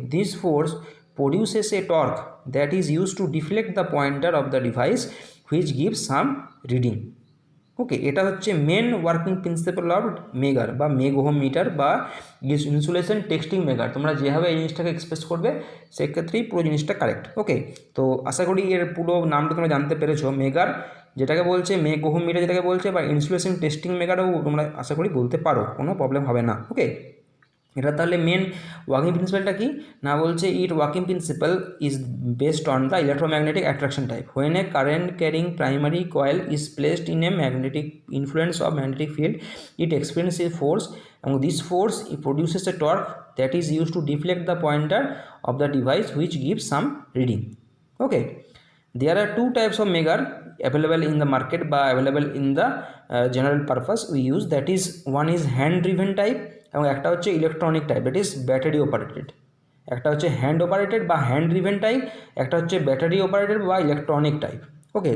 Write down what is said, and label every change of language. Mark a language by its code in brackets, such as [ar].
[en] This force produces a torque that is used to deflect the pointer of the device which gives some reading, okay. [bn] এটা হচ্ছে main working principal of মেগার বা meg ohm metre বা insulation testing মেগার। তোমরা যেভাবে এই জিনিসটাকে express করবে সেক্ষেত্রেই পুরো জিনিসটা কারেক্ট, ওকে। তো আশা করি এর পুরো নামটা তোমরা জানতে পেরেছো। মেগার যেটাকে বলছে, মেগ ওহম মিটার যেটাকে বলছে, বা ইনসুলেশন টেস্টিং মেগারও তোমরা আশা করি বলতে পারো, কোনো প্রবলেম হবে না, ওকে। এটা তাহলে মেন ওয়ার্কিং প্রিন্সিপালটা কি না, বলছে [en] It working principle is based on the electromagnetic attraction type. When a current carrying primary coil is placed in a magnetic influence of magnetic field, it experience a force, এবং this force produces a torque that is use to deflect the pointer of the device which gives some reading, okay. There are two types of megar available in the market বা available in the general purpose we use, that is one is hand driven type [bn] এবং একটা হচ্ছে [en] Electronic type, that is battery operated. [bn] একটা হচ্ছে hand operated বা hand driven type, একটা হচ্ছে battery operated বা ইলেকট্রনিক টাইপ, ওকে।